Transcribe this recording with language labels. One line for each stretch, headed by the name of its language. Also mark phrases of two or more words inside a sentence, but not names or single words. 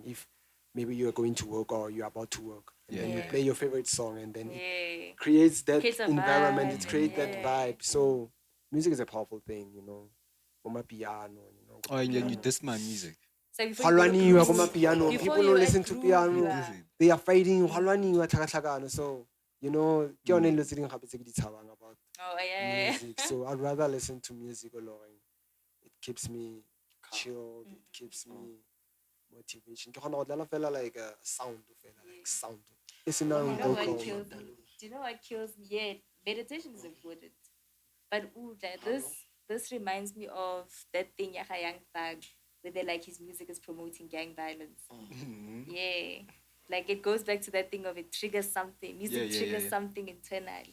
English: If maybe you're going to work or you're about to work, and then you play your favorite song, and then it creates that Creates a environment, vibe, it creates that yeah. vibe. So music is a powerful thing, For my piano, Oh, and you dissed my music. So before you go to Halwani, you are groove- piano. before People you don't at listen to groove, piano. you are- They are fighting. Halwani, you are tlhakatlhakano.
Tswana: So, ke yone dilo tse dingwe gape tse ke di tshabang about
English: Oh, yeah. music. So I'd rather listen to music alone. It keeps me chilled. It keeps me motivation.
Tswana: Ke kgona go dlala fela
English: like a sound
Tswana: fela,
English: like sound.
Tswana: E senang
English: You know what vocal. kills me? Do you know what kills me? Yeah, meditation is important. But this reminds me of that thing, Yaha Young Thug, where they like his music is promoting gang violence. Yeah. Like it goes back to that thing of it triggers something. Music triggers something internally.